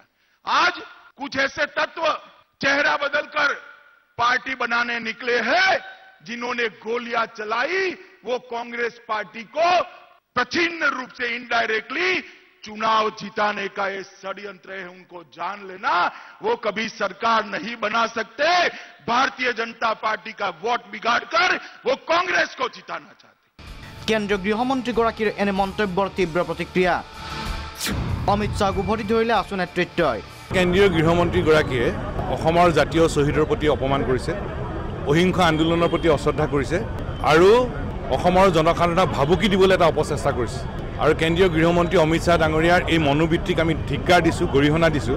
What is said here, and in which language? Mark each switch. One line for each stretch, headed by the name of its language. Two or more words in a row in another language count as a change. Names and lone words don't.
Hindi: आज कुछ ऐसे तत्व चेहरा बदलकर पार्टी बनाने निकले हैं, जिन्होंने गोलियां चलाई वो कांग्रेस पार्टी को प्रच्छन्न रूप से इनडायरेक्टली चुनाव जिताने का ये षड्यंत्र है, उनको जान लेना। वो कभी सरकार नहीं बना सकते। भारतीय जनता पार्टी का वोट बिगाड़कर वो कांग्रेस को जिताना चाहते।
Assamese: কেন্দ্ৰীয় গৃহমন্ত্ৰীগৰাকীৰ এনে মন্তব্যৰ তীব্ৰ প্ৰতিক্ৰিয়া। অমিত শ্বাহক উভতি ধৰিলে আছু নেতৃত্বই। কেন্দ্ৰীয় গৃহমন্ত্ৰীগৰাকীয়ে অসমৰ জাতীয় শ্বহীদৰ প্ৰতি অপমান কৰিছে, অহিংস আন্দোলনৰ প্ৰতি অশ্ৰদ্ধা কৰিছে আৰু অসমৰ জনসাধাৰণক ভাবুকি দিবলৈ এটা অপচেষ্টা কৰিছে। আৰু কেন্দ্ৰীয় গৃহমন্ত্ৰী অমিত শ্বাহ ডাঙৰীয়াৰ এই মনোবৃত্তিক আমি ধিক্কাৰ দিছোঁ, গৰিহণা দিছোঁ।